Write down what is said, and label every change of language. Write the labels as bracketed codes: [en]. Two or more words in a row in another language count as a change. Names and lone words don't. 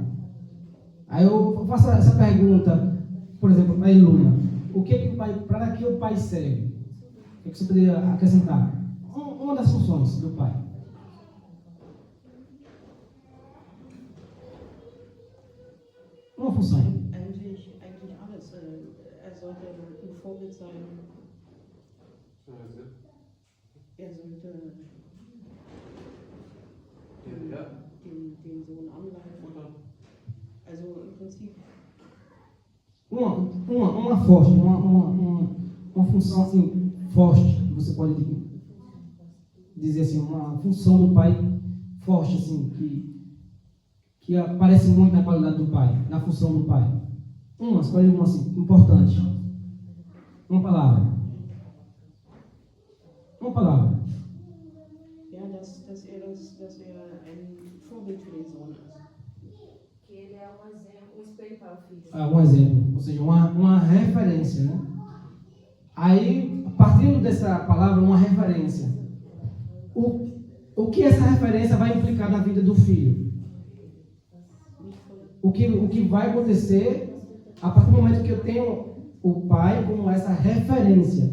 [pt] Aí eu faço essa pergunta, por exemplo, para a Iluna. Para que o pai serve? O que você poderia acrescentar? Uma das funções do pai. Uma função. [de] Eigentlich alles. Sollte ein Vorbild sein. Sollte den Sohn anleiten. Also im Prinzip. [pt] Uma forte, uma função assim, forte, você pode dizer assim, uma função do pai forte, assim, que aparece muito na qualidade do pai, na função do pai. Escolhe uma assim, importante. Uma palavra. Uma palavra. [de] Ja, dass er ein Vorbild für den Sohn ist. [pt] Que ele é um exemplo, um espelho para o filho. Um exemplo, ou seja, uma referência, né? Aí, partindo dessa palavra, uma referência, o que essa referência vai implicar na vida do filho? O que vai acontecer a partir do momento que eu tenho o pai como essa referência?